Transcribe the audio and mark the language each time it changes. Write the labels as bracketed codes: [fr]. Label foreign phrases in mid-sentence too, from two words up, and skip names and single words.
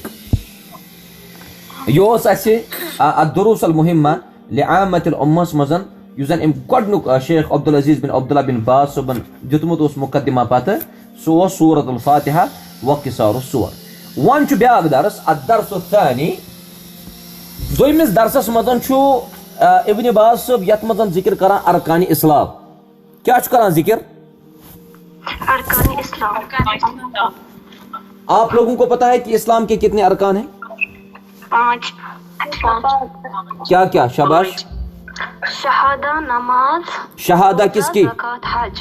[ks] یہِ اوس اَسہِ الدروس المہمہ لعامة الامہس منٛز یُس زن أمۍ گۄڈنیُک شیخ عبدالعزیز بن عبداللہ بن باز صٲبن دیُتمُت اوس مقدمہ پتہٕ، سُہ اوس سورۃ الفاتحہ و قصار السور. وۄنۍ چھُ بیٛاکھ درس [ar] الدرس الثانی. [ks] دوٚیمِس درسس منٛز چھُ ابن باز صٲب یتھ منٛز ذکر کران ارکانِ اسلام. کیٛاہ چھُ کران ذکر؟ ارکان اسلام. [ur] آپ لوگوں کو پتا ہے کہ اسلام کے کتنے ارکان ہیں؟ 5. کیا کیا؟ شاباش. شہادہ، نماز، شہادہ کس کی؟ زکوٰۃ، حج.